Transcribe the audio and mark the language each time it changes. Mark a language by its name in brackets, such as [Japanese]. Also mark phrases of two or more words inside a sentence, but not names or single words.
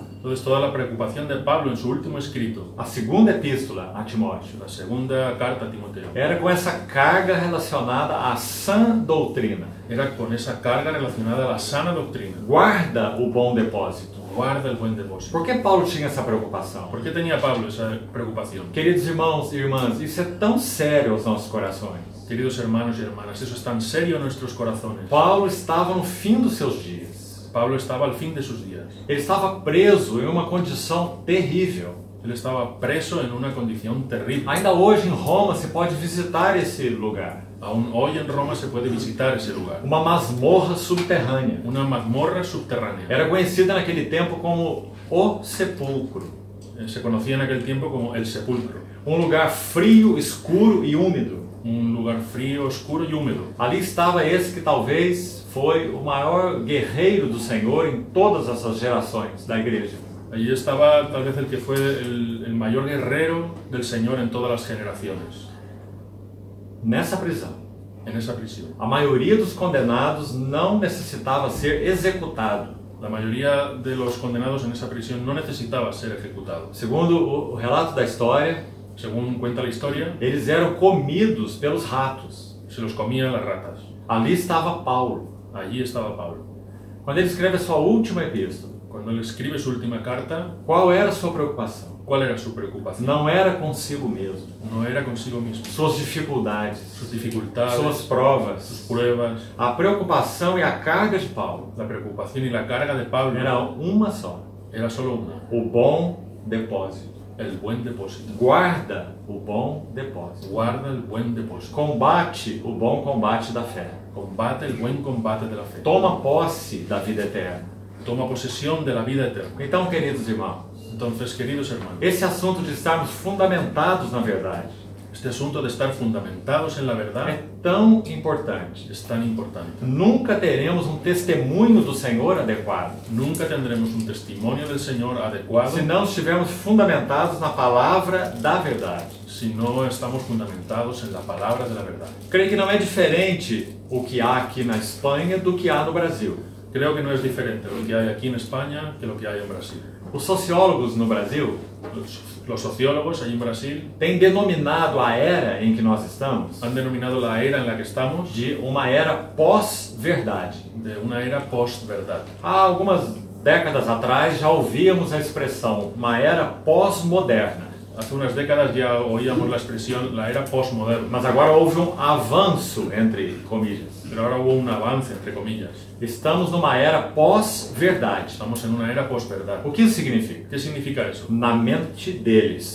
[Spanish] Entonces, toda la preocupación de Pablo en su último escrito, [Portuguese] a segunda epístola a Timóteo, [Spanish] la segunda carta a Timoteo, [Portuguese] era com essa carga relacionada à sã doutrina. [Spanish] era con esa carga relacionada a la sana doctrina. [Portuguese] Guarda o bom depósito. [Spanish] Guarda el buen depósito. [Portuguese] Por que Paulo tinha essa preocupação? [Spanish] ¿Por qué tenía Pablo esa preocupación? [Portuguese] Queridos irmãos e irmãs, isso é tão sério aos nossos corações. [Spanish] Queridos hermanos y hermanas, eso es tan serio en nuestros corazones. [Portuguese] Paulo estava no fim dos seus dias. [Spanish] Pablo estaba al fin de sus días. [Portuguese] Ele estava preso em uma condição terrível. [Spanish] Él estaba preso en una condición terrible. [Portuguese] Ainda hoje em Roma se pode visitar esse lugar. [Spanish] Aún hoy en Roma se puede visitar ese lugar. [Portuguese] Uma masmorra subterrânea. [Spanish] Una mazmorra subterránea. [Portuguese] Era conhecida naquele tempo como o sepulcro. [Spanish] Se conocía en aquel tiempo como el sepulcro. [Portuguese] Um lugar frio, escuro e úmido. [Spanish] Un lugar frío, oscuro y húmedo. [Portuguese] Ali estava esse que talvez foi o maior guerreiro do Senhor em todas essas gerações da igreja. [Spanish] Allí estaba tal vez el que fue el mayor guerrero del Señor en todas las generaciones. [Portuguese] Nessa prisão, [Spanish] En esa prisión. [Portuguese] a maioria dos condenados não necessitava ser executado. [Spanish] La mayoría de los condenados en esa prisión no necesitaba ser ejecutado. [Portuguese] Segundo o relato da história, [Spanish] Según cuenta la historia, [Portuguese] eles eram comidos pelos ratos. [Spanish] se los comían las ratas. [Portuguese] Ali estava Paulo. [Spanish] Allí estaba Pablo. [Portuguese] Quando ele escreve a sua última epístola, [Spanish] Cuando él escribe su última carta, [Portuguese] qual era a sua preocupação? [Spanish] ¿cuál era su preocupación? [Portuguese] Não era consigo mesmo. [Spanish] No era consigo mismo. [Portuguese] Suas dificuldades, [Spanish] Sus dificultades, [Portuguese] suas [Spanish] sus [Portuguese] provas, [Spanish] pruebas, [Portuguese] a preocupação e a carga de Paulo [Spanish] la preocupación y la carga de Pablo [Portuguese] era uma só: [Spanish] era solo una, [Portuguese] o bom depósito. [Spanish] el buen depósito. [Portuguese] Guarda o bom depósito. [Spanish] Guarda el buen depósito. [Portuguese] Combate o bom combate da fé. [Spanish] Combate el buen combate de la fe. [Portuguese] Toma posse da vida eterna. [Spanish] Toma posesión de la vida eterna. [Portuguese] Então, queridos irmãos, [Spanish] Entonces, queridos hermanos, [Portuguese] esse assunto de estarmos fundamentados na verdade [Spanish] este asunto de estar fundamentados en la [Portuguese] é [Spanish] verdad [Portuguese] tão importante. [Spanish] es tan importante. [Portuguese] Nunca teremos um testemunho do Senhor adequado [Spanish] Nunca tendremos un testimonio del Señor adecuado [Portuguese] se não estivermos fundamentados na palavra da verdade. [Spanish] si no estamos fundamentados en la palabra de la verdad. [Portuguese] Creio que não é diferente o que há aqui na Espanha do que há no Brasil. [Spanish] Creo que no es diferente lo que hay aquí en España que lo que hay en Brasil. [Portuguese] Os sociólogos no Brasil [Spanish] Los sociólogos allí en Brasil [Portuguese] têm denominado a era em que nós estamos [Spanish] han denominado la era en la que estamos [Portuguese] de uma era pós-verdade. [Spanish] de una era post-verdad. [Portuguese] Há algumas décadas atrás já ouvíamos a expressão uma era pós-moderna, [Spanish] Hace unas décadas ya oíamos la expresión la era postmoderna, [Portuguese] mas agora houve um avanço, [Spanish] entre comillas. pero ahora hubo un avance, entre comillas. [Portuguese] Estamos numa era pós-verdade. [Spanish] Estamos en una era postverdad. [Portuguese] O que isso significa? [Spanish] ¿Qué significa eso? [Portuguese] Na mente deles,